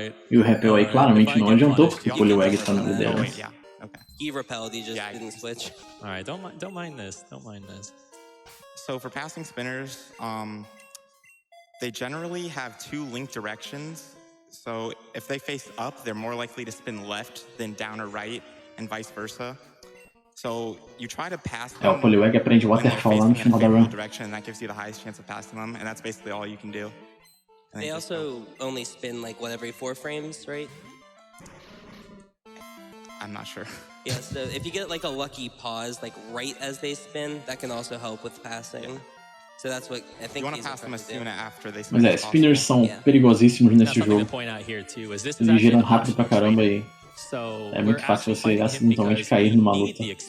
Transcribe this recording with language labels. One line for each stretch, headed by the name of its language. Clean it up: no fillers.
Portuguese: E o Repel aí claramente não adiantou porque o Poliwag tá na liderança.
English: Okay. He repelled, he just didn't switch. All right, don't mind this. Don't mind this. So for passing spinners, they generally have 2 linked directions. So if they face up, they're more likely to spin left than down or right, and vice versa. So you try to pass them
Portuguese: o Poliwag aprende waterfall lá no final da run.
English: direction, and that gives you the highest chance of passing them, and that's basically all you can do. They also only spin like what, every 4 frames, right? I'm not sure. Yeah, so if you get like a lucky pause, like right as they spin, that can also help with passing. So that's what I think. You want to pass them as soon after they spin.
Portuguese: Mas spinners são perigosíssimos nesse jogo. Eles giram rápido pra caramba e é muito fácil você acidentalmente cair numa luta.